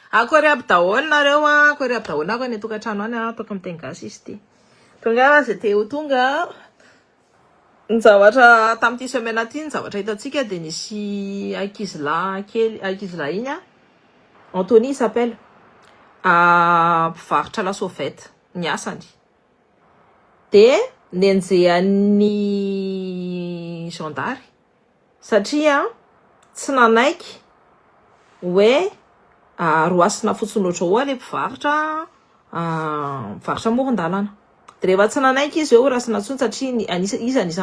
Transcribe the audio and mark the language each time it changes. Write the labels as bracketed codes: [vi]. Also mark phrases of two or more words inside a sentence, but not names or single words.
[mg] Akory aby daholo nareo akory aby daholo ako ny tokantrano any atoko amin'ny teny gasy izy ty. Tonga zay te ho tonga ny zavatra tamin'ity semaine ty ny zavatra hitantsika de nisy ankizilahy iny Anthony [fr] il s'appelle [mg] mpivarotra [fr] la sauvette [mg] ny asany de nenjehan'ny gendary satria tsy nanaiky hoe roasina fotsiny ohatrao le mpivarotra amoron-dalana de rehefa tsy nanaiky izy hoe rasina tsony satria izy anisan'ny